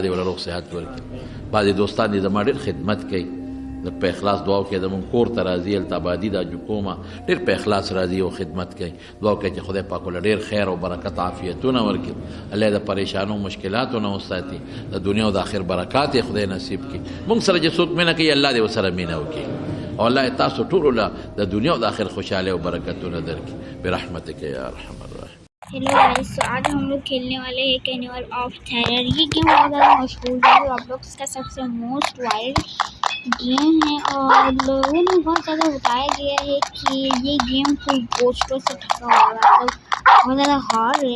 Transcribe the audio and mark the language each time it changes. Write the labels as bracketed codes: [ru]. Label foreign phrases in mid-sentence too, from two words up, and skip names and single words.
[ps] دې ورله روغ صحت ورکړي بعضې دوستان دي زما ډېر خدمت کوي د په اخلاص دعا وکړئ زمونږ کور ته راځي هلته ابادي دا جوکومه ډېر په اخلاص راځي او خدمت کوي دعا وکړئ چې خدای پاک ورله ډېر خیر او برکت عافیتونه ورکړي الله د پریشانو مشکلاتو نه وساتي د دنیا او د آخر برکات یې خدای نصیب کړي مونږ سره چې څوک مینه کوي الله دې ورسره مینه وکړي او الله تاسو ټولو له د دنیا او د آخر خوشحالۍ او برکتونه درکړي [ar] برحمتک یا ارحم الراحمین [hi] हेलो गाइस तो आज हम लोग खेलने वाले हैं कैनिवल ऑफ टेरर। ये गेम बहुत ज़्यादा मशहूर है, रॉब्लॉक्स का सबसे [en] most wild game [hi] है और लोगों ने बहुत ज़्यादा बताया गया है कि ये गेम कोई पोस्टर से ढका हुआ है, मतलब बहुत ज़्यादा हार्ड है।